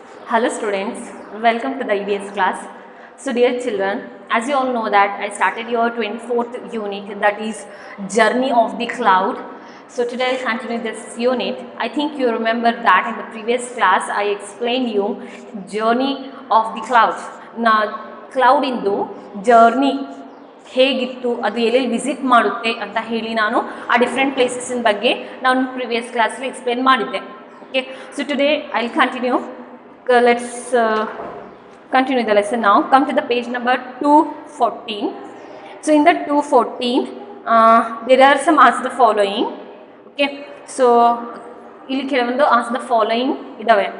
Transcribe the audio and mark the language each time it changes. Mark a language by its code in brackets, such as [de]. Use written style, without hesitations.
[en] Hello students, welcome to the EVS class. So dear children, as you all know that I started your 24th unit, that is Journey of the Cloud. So today I'll continue this unit. I think you remember that in the previous class I explained you Journey of the Cloud. Now [kn] cloud into journey ಹೇಗಿತ್ತು, ಅದು ಎಲ್ಲೆಲ್ಲಿ visit ಮಾಡುತ್ತೆ ಅಂತ ಹೇಳಿ ನಾನು ಆ different ಪ್ಲೇಸಸ್ಸಿನ ಬಗ್ಗೆ ನಾನು ಪ್ರಿವಿಯಸ್ ಕ್ಲಾಸಲ್ಲಿ ಎಕ್ಸ್ಪ್ಲೇನ್ ಮಾಡಿದ್ದೆ. [en] Okay, so today I will continue. Let's continue the lesson now. Come to the page number 214. So in the 214 there are some answer the following. Okay, so [kn] ಇಲ್ಲಿ ಕೆಲವೊಂದು ಆನ್ಸರ್ ದ ಫಾಲೋಯಿಂಗ್ ಇದಾವೆ.